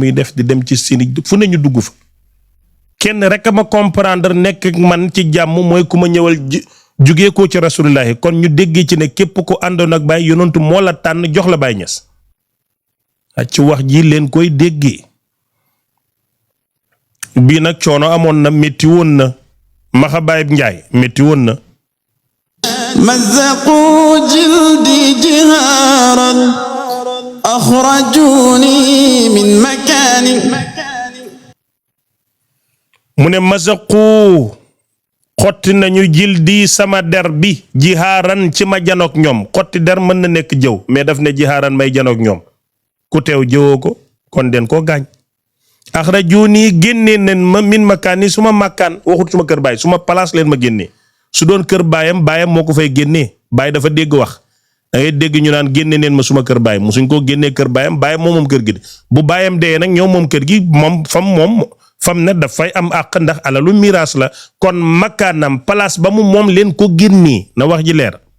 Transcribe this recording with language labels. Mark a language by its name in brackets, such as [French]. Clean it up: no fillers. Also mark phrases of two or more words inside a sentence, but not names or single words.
[Wolof] muy def di dem ci sini fu ne ñu dugg fa kenn rek ma comprendre nekk ak man ci jàmm mooy ku ma ñëwal jugee ko ci rasulillahi kon ñu déggee ci ne képp ko àndoon ak Baay yonantu moo la tànn jox la Baay Ñas ci wax ji leen koy déggee bii nag coono amoon na métti woon na maxa Baay Njaay métti woon na [Arabic] مزقوا جلدي جهارا أخرجوني من مكاني [Wolof] mu ne masaqu xotti nañu jildi sama der bi jihaaran ci ma janook ñoom xotti der mën na nekk jëw mais daf ne jihaaran may janook ñoom ku teew jëwoo ko kon den koo gaañ axrajuni génnee nen ma [Arabic] من مكاني [Wolof] suma makkaan waxut suma kër baay suma place leen ma génnee su doon kër baayam moo ko fay génnee baay dafa dégg wax da ngay dégg ñu naan génne neen ma suma kër baay musuñ koo génnee kër baayam moom kër gi de bu baayam dee nag ñoom moom kër gi moom fam ne dafay am àq ndax alalu miraas la kon makkaanam place ba mu moom leen ko génnee na wax ji leer